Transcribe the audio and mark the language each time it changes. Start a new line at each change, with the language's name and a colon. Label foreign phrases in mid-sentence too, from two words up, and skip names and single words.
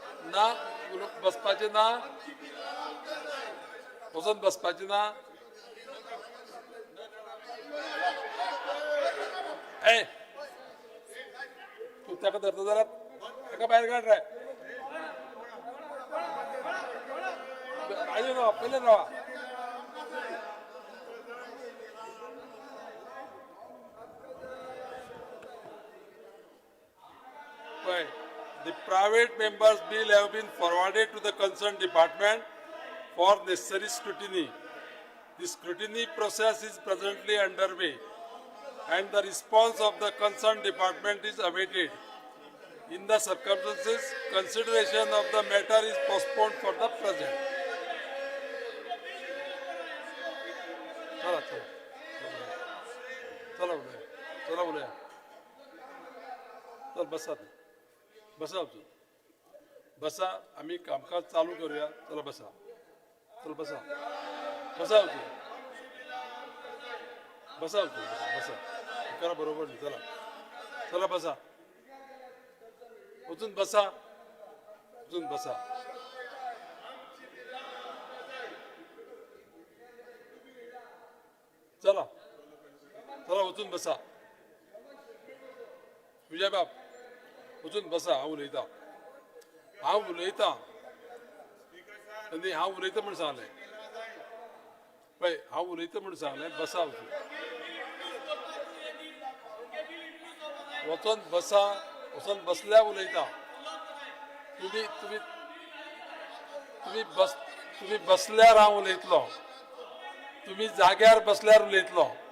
Konkani: ना बसपाचे ना वचून बसपाचे ना ए तू ताका धरता जाल्यार ताका भायर काड रे आयो रावा पयले रावा पळय
English: The private members' bill have been forwarded to the concerned department for necessary scrutiny. The scrutiny process is presently underway, and the response of the concerned department is awaited. In the circumstances, consideration of the matter is postponed for the present.
Marathi: चला बोलूया चल बसा बसा बसा आम्ही कामकाज चालू करूया चला बसा चल बसा बसा बसा बसा करा बरोबर नाही चला चला बसा उचून बसा उचून बसा
Konkani: चला चला उचून बसा विजय बाब उचून बसा हांव उलयतां हांव उलयतां म्हूण सांगलें पळय हांव उलयतां म्हूण सांगलें बसा वचून बसा वचून बसल्यार उलयतां तुम्ही तुम्ही तुम्ही बसल्यार हांव उलयतलो तुम्ही जाग्यार बसल्यार उलयतलो